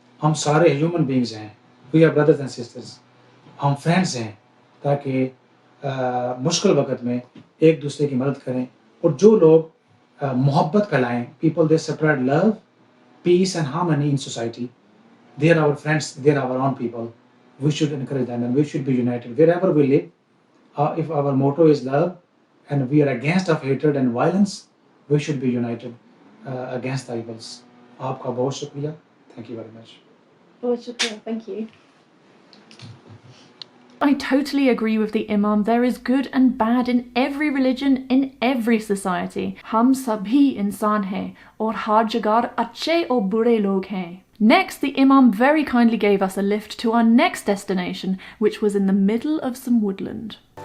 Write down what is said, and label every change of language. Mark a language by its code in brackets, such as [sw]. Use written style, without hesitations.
[hi] हम सारे human beings हैं, [en] we are brothers and sisters, [hi] हम फ्रेंड्स हैं, ताकि मुश्किल वक्त में एक दूसरे की मदद करें. और जो लोग मोहब्बत फैलाएं, [en] People they spread love, peace and harmony in society, they are our friends, they are our own people. We should encourage them and we should be united wherever we live. If our motto is love and we are against of hatred and violence, we should be united against the evils. [hi] आपका बहुत शुक्रिया. [en] Thank you very much. [hi] बहुत शुक्रिया. [en] Thank you. I totally agree with the Imam. There is good and bad in every religion, in every society. [hi] हम सभी इंसान हैं और हर जगह अच्छे और बुरे लोग हैं. [en] Next, the Imam very kindly gave us a lift to our next destination, which was in the middle of some woodland.